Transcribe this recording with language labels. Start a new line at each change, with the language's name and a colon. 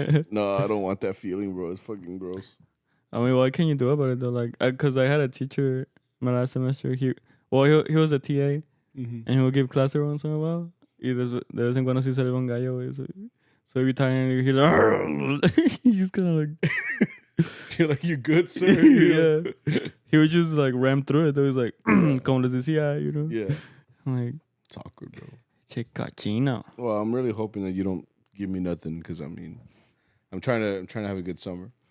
English: No, I don't want that feeling, bro. It's fucking gross. I mean, what can you do about it though? Like, because I had a teacher my last semester. He was a TA, and he would give class every once in a while.
Spanish: Y de vez en cuando sí salió un gallo, güey.
English: So every time you hear like, he's just kind of like, you're like, you good, sir? Yeah. He would just like ram through it. He was like,
Spanish: como les decía,
English: Yeah. I'm like, it's awkward, bro.
Spanish: Che cochino.
English: Well, I'm really hoping that you don't give me nothing because I'm trying to have a good summer.